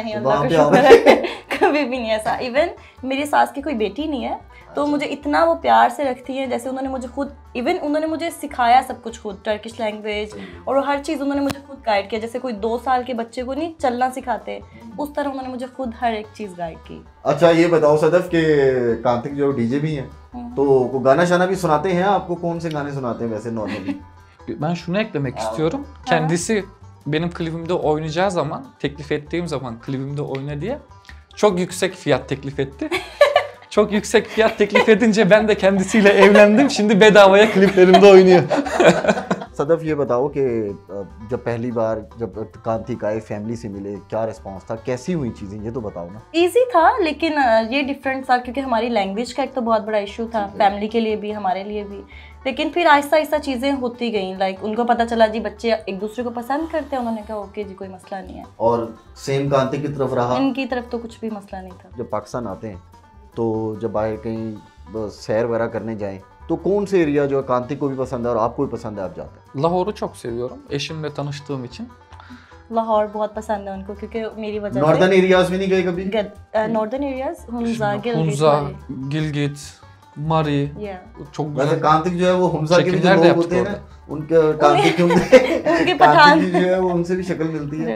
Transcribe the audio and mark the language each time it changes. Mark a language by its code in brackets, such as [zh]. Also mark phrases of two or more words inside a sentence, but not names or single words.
[ur] نہیں، اللہ کا شکر ہے کبھی بھی نہیں ایسا۔ ایون میری ساس کی کوئی بیٹی نہیں ہے، تو مجھے اتنا وہ پیار سے رکھتی ہیں، جیسے انہوں نے مجھے خود، ایون انہوں نے مجھے سکھایا سب کچھ خود, [en] Turkish language [ur] اور ہر چیز انہوں نے مجھے خود گائیڈ کیا. جیسے کوئی 2 سال کے بچے کو نہیں چلنا سکھاتے، اس طرح انہوں نے مجھے خود ہر ایک چیز گائیڈ کی. اچھا یہ بتاؤ صدف کہ کارتک جو ڈی جے بھی ہیں، تو وہ گانا شانا بھی سناتے ہیں آپ کو? کون سے گانے سناتے ہیں ویسے نارملی? [tr] Ben şunu eklemek istiyorum. Kendisi benim klibimde oynayacağı zaman, teklif ettiğim zaman klibimde oyna diye çok yüksek fiyat teklif etti. Çok yüksek fiyat teklif edince ben de kendisiyle evlendim. Şimdi bedavaya kliplerimde oynuyor. [ur] صدف یہ بتاؤ کہ جب پہلی بار جب کارتک آئے، فیملی سے ملے، کیا ریسپانس تھا، کیسی ہوئی چیزیں، یہ تو بتاؤ نا. ایزی تھا، لیکن یہ ڈفرنٹ تھا کیونکہ ہماری لینگویج کا ایک تو بہت بڑا ایشو تھا، فیملی کے لیے بھی ہمارے لیے بھی. لیکن پھر آہستہ آہستہ چیزیں ہوتی گئی، لائک ان کو پتا چلا جی بچے ایک دوسرے کو پسند کرتے ہیں، انہوں نے کہا اوکے جی کوئی مسئلہ نہیں ہے. اور سیم کارتک کی طرف رہا? ان کی طرف تو کچھ بھی مسئلہ نہیں تھا. جب پاکستان آتے ہیں تو جب آئے کہیں سیر وغیرہ کرنے جائیں تو کون سے ایریا جو ہے کانتی کو بھی پسند ہے اور آپ کو بھی پسند ہے، آپ جاتے ہیں? [tr] Lahore'u çok seviyorum. Eşimle tanıştığım için. [ur] لاہور بہت پسند ہے ان کو کیونکہ میری وجہ سے. ناردرن ایریاز میں نہیں گئے کبھی? नॉर्दर्न एरियाज हुंजा, [tr] Hunza, Gilgit, Mari. Çok [ur] वैसे [tr] güzel. [ur] کانتک جو ہے وہ ہمزہ کے بھی جو [tr] Çekimler de [ur] लोग [tr] yaptık [ur] ہوتے ہیں نا, [tr] orada. [ur] ان کے کانتک کے ان کے پٹھان کانتک جو ہے وہ ان سے بھی شکل ملتی ہے